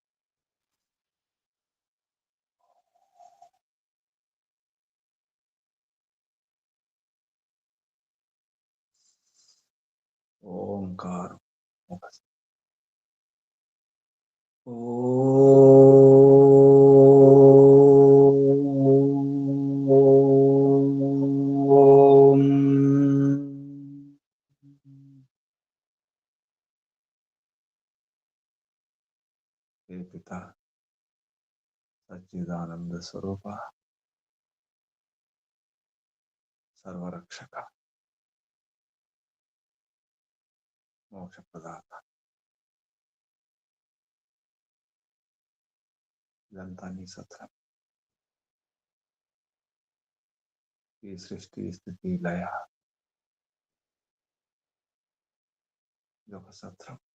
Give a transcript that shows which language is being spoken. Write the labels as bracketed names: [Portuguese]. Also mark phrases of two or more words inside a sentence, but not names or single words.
[Telugu] ఓంకారం ఒకసారి. ఓం. [Sanskrit] हे पिता सच्चिदानंद स्वरूप, सर्वरक्षक, [Telugu] మోక్ష ప్రదాత, ఇదంతా నీ సత్రం. ఈ సృష్టి, స్థితి, లయ ఇదొక సత్రం.